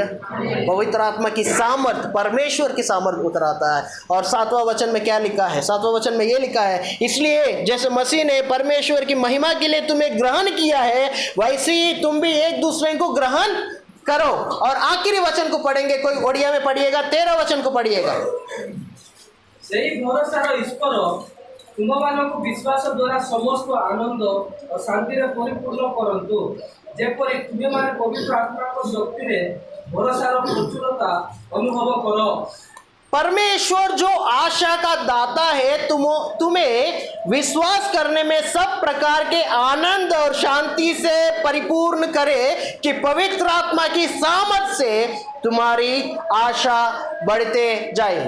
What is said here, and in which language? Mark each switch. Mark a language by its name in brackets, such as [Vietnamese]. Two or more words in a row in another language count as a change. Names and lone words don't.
[Hindi] पवित्र आत्मा की सामर्थ, परमेश्वर की सामर्थ उतर आता है। और 7वां वचन में क्या लिखा है? 7वां वचन में ये लिखा है, इसलिए जैसे मसीह ने परमेश्वर की महिमा के लिए तुम्हें ग्रहण किया है, वैसे ही तुम भी एक दूसरे को ग्रहण करो। और आखिरी वचन को पढ़ेंगे, कोई ओडिया में पढ़िएगा, 13 वचन को पढ़िएगा। [Odia] ସେହି ଭରସାର ଈଶ୍ୱର ତୁମମାନଙ୍କୁ ବିଶ୍ୱାସ ଦ୍ୱାରା ସମସ୍ତ ଆନନ୍ଦ ଓ ଶାନ୍ତିରେ ପରିପୂର୍ଣ୍ଣ କରନ୍ତୁ, ଯେପରି ତୁମେମାନେ ପବିତ୍ର ଆତ୍ମାଙ୍କ ଶକ୍ତିରେ ଭରସାର ପ୍ରଚୁରତା ଅନୁଭବ କର। [Hindi] परमेश्वर जो आशा का दाता है तुम्हें विश्वास करने में सब प्रकार के आनंद और शांति से परिपूर्ण करे कि पवित्र आत्मा की सामर्थ से तुम्हारी आशा बढ़ते जाए।